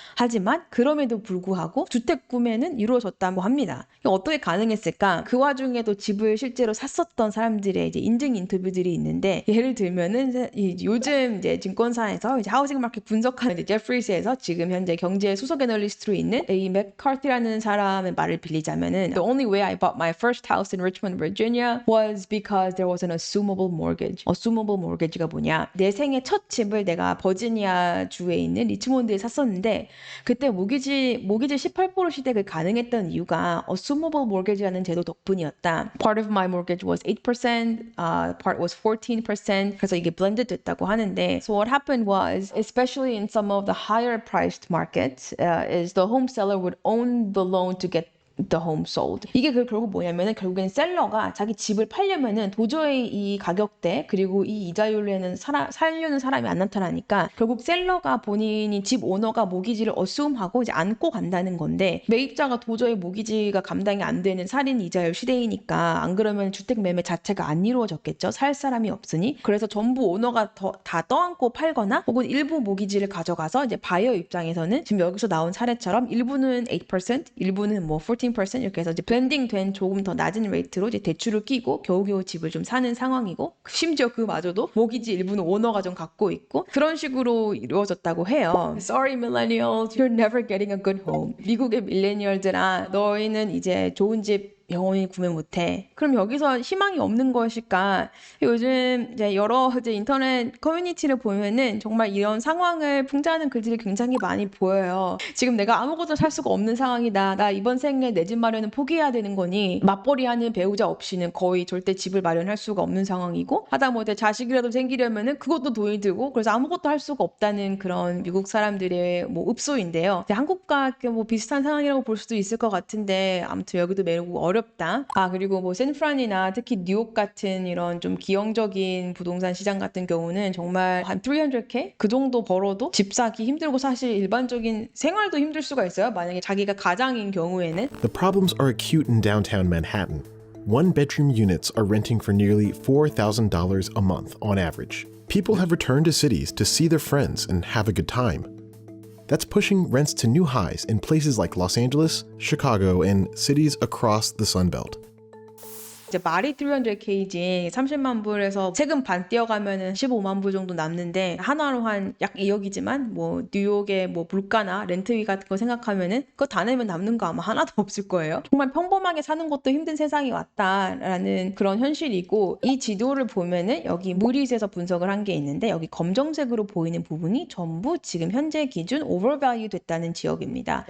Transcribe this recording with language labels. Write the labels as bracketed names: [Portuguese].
[Korean] 하지만 그럼에도 불구하고 주택 구매는 이루어졌다고 합니다. 어떻게 가능했을까? 그 와중에도 집을 실제로 샀었던 사람들의 이제 인증 인터뷰들이 있는데 예를 들면은 요즘 이제 증권사에서 이제 하우징 마켓 분석하는 이제 제프리스에서 지금 현재 경제 수석 애널리스트로 있는 A. 맥카티라는 사람의 말을 빌리자면은 [English] The only way I bought my first house in Richmond, Virginia was because there was an assumable mortgage. [Korean] assumable mortgage가 뭐냐? 내 생애 첫 집을 내가 버지니아 주에 있는 리치몬드에 샀었는데 그때 모기지 18% 시대가 가능했던 이유가 assumable mortgage라는 제도 덕분이었다. [English] Part of my mortgage was 8%, part was 14%. [Korean] 그래서 이게 blended 됐다고 하는데 [English] So what happened was, especially in some of the higher priced markets, is the home seller would own the loan to get the home sold. [Korean] 이게 결국 뭐냐면은 결국엔 셀러가 자기 집을 팔려면은 도저히 이 가격대 그리고 이 이자율에는 살려는 사람이 안 나타나니까 결국 셀러가 본인이 집 오너가 모기지를 어수음하고 이제 안고 간다는 건데 매입자가 도저히 모기지가 감당이 안 되는 살인 이자율 시대이니까 안 그러면 주택 매매 자체가 안 이루어졌겠죠. 살 사람이 없으니. 그래서 전부 오너가 다 떠안고 팔거나 혹은 일부 모기지를 가져가서 이제 바이어 입장에서는 지금 여기서 나온 사례처럼 일부는 8%, 일부는 뭐 14% 이렇게 해서 이제 블렌딩 된 조금 더 낮은 레이트로 이제 대출을 끼고 겨우겨우 집을 좀 사는 상황이고 심지어 그마저도 모기지 일부는 오너가 좀 갖고 있고 그런 식으로 이루어졌다고 해요. [English] Sorry millennials, you're never getting a good home. [Korean] 미국의 밀레니얼들아 너희는 이제 좋은 집 영원히 구매 못해. 그럼 여기서 희망이 없는 것일까? 요즘 이제 여러 이제 인터넷 커뮤니티를 보면은 정말 이런 상황을 풍자하는 글들이 굉장히 많이 보여요. 지금 내가 아무것도 살 수가 없는 상황이다. 나 이번 생에 내 집 마련은 포기해야 되는 거니 맞벌이하는 배우자 없이는 거의 절대 집을 마련할 수가 없는 상황이고 하다못해 자식이라도 생기려면은 그것도 돈이 들고 그래서 아무것도 할 수가 없다는 그런 미국 사람들의 뭐 읍소인데요. 한국과 뭐 비슷한 상황이라고 볼 수도 있을 것 같은데 아무튼 여기도 매우 어렵다. 그리고 뭐 샌프란이나 특히 뉴욕 같은 이런 좀 기형적인 부동산 시장 같은 경우는 정말 한 300K? 그 정도 벌어도 집 사기 힘들고 사실 일반적인 생활도 힘들 수가 있어요. 만약에 자기가 가장인 경우에는. [English] The problems are acute in downtown Manhattan. One-bedroom units are renting for nearly $4,000 a month on average. People have returned to cities to see their friends and have a good time. That's pushing rents to new highs in places like Los Angeles, Chicago, and cities across the Sun Belt. [Korean] 이제 말이 300K지 30만 불에서 세금 반 떼어가면은 15만 불 정도 남는데 하나로 한 약 2억이지만 뭐 뉴욕의 뭐 물가나 렌트비 같은 거 생각하면은 그거 다 내면 남는 거 아마 하나도 없을 거예요. 정말 평범하게 사는 것도 힘든 세상이 왔다라는 그런 현실이고 이 지도를 보면은 여기 무리스에서 분석을 한 게 있는데 여기 검정색으로 보이는 부분이 전부 지금 현재 기준 오버밸류 됐다는 지역입니다.